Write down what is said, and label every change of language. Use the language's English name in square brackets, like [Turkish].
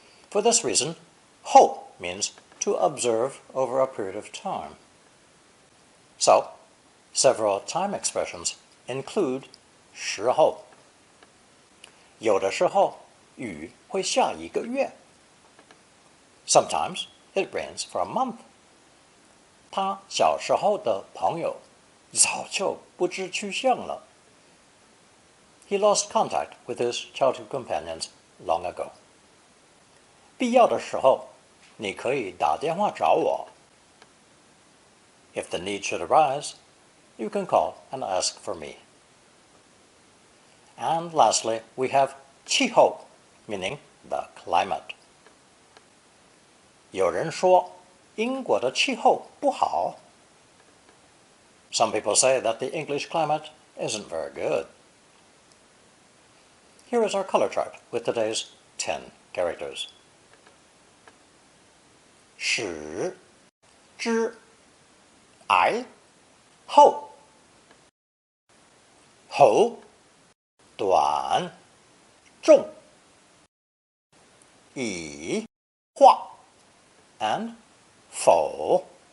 [English] For this reason, hou means to observe over a period of time. So, several time expressions include 时候. [Chinese] 有的时候雨会下1个月. [English] Sometimes it rains for a month. [Chinese] 他小时候的朋友早就不知去向了. [English] He lost contact with his childhood companions long ago. [Chinese] 必要的时候你可以打电话找我. [English] If the need should arise, you can call and ask for me. And lastly, we have 气候, meaning the climate. [Chinese] 有人说英国的气候不好. [English] Some people say that the English climate isn't very good. Here is our color chart with today's 10 characters. [Chinese] 始, 之, I, 后, 喉, 短, 重, 以, 画, and 否.